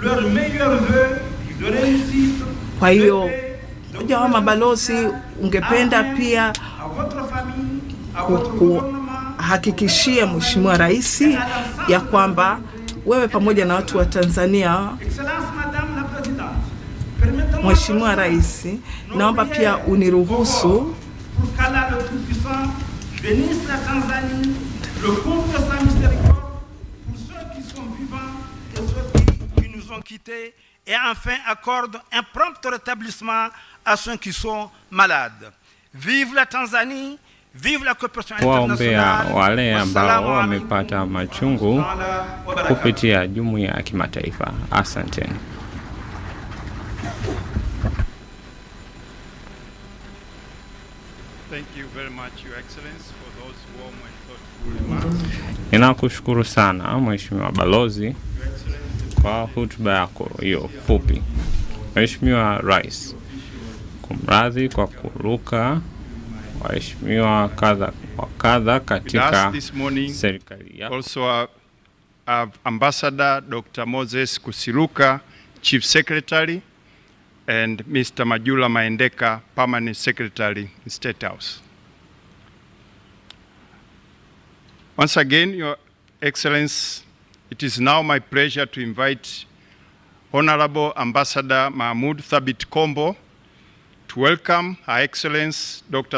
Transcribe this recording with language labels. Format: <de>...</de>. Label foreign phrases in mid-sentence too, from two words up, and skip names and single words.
<sw>Kwa hiyo moja wa mabalozi, ungependa pia kuhakikishia Mheshimiwa Rais ya kwamba wewe pamoja na watu wa Tanzania. Mheshimiwa Rais, naomba pia uniruhusu</sw> <fr>et enfin accorde un prompt rétablissement à ceux qui sont malades. Vive la Tanzanie, vive la coopération internationale.</fr> <sw>Wale ambao wamepata machungu kupitia jumuiya ya kimataifa. Asanteni.</sw> <en>Thank you very much, Your Excellency, for those warm and thoughtful remarks.</en> <sw>Ninakushukuru sana Mheshimiwa Balozi kwa hotuba yako hiyo fupi. Mheshimiwa Rais, kumradhi kwa kuruka waheshimiwa kadha katika serikali yako.</sw> <en>Also Ambassador Dr. Moses Kusiluka, Chief Secretary, and Mr. Majula Maendeka, Permanent Secretary in State House. Once again, Your Excellency, it is now my pleasure to invite Honorable Ambassador Mahmoud Thabit Kombo to welcome Her Excellency Dr.</en>